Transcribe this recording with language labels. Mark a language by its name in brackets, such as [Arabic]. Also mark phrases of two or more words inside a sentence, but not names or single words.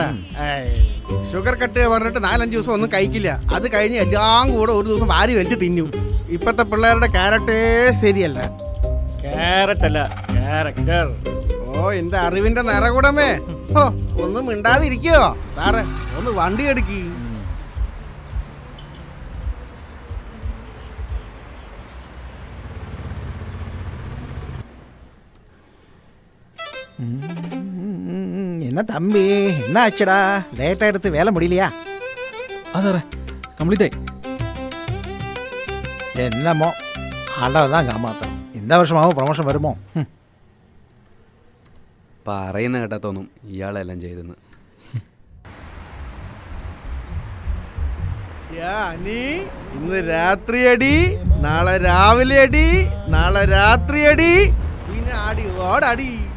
[English] sugar cut [Malayalam] പറഞ്ഞിട്ട് 4-5 ദിവസം ഒന്നും കഴിക്കില്ല. അത് കഴിഞ്ഞ് എല്ലാം കൂടെ ഒരു ദിവസം വാരി വലിച്ച് തിന്നും. ഇപ്പത്തെ പിള്ളേരുടെ ക്യാരക്ടേ ശരിയല്ല. ക്യാരറ്റല്ല, ക്യാരക്ടർ. ഓ, എന്റെ അറിവിന്റെ നിറകൂടമേ. ഓ, ഒന്നും മിണ്ടാതിരിക്കോ സാറേ? ഒന്ന് വണ്ടി എടുക്കി. [Tamil] என்ன தம்பி, என்ன ஆச்சுடா? லேட்டாக எடுத்து வேலை முடியலையா? [Malayalam] ആ സാറേ, കംപ്ലീറ്റ് ആയി. [Tamil] என்னமோ ஆண்டவன் தான் காமாத்தம். இந்த வருஷமாவும் ப்ரொமோஷன் வருமோ? [Malayalam] പറയുന്ന കേട്ടാ തോന്നും ഇയാളെല്ലാം ചെയ്തെന്ന്. ഇന്ന് രാത്രി അടി, നാളെ രാവിലെ അടി, നാളെ രാത്രി അടി, പിന്നെ അടി ഓടടി.